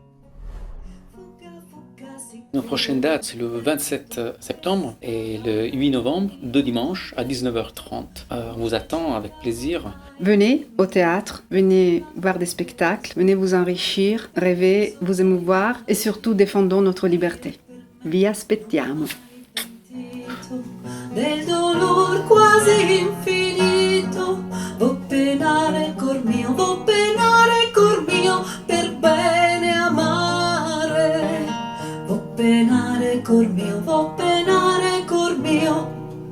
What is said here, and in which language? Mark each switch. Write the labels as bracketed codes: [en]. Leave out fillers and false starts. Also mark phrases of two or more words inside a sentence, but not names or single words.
[fr] Nos prochaines dates, c'est le 27 septembre et le 8 novembre, 2 dimanches à 19h30. On vous attend avec plaisir. Venez au théâtre, venez voir des spectacles, venez vous enrichir, rêver, vous émouvoir et surtout défendons notre liberté. [it] Vi aspettiamo. Del dolor quasi infinito, vo penare cor mio per bene amare. Vo penare cor mio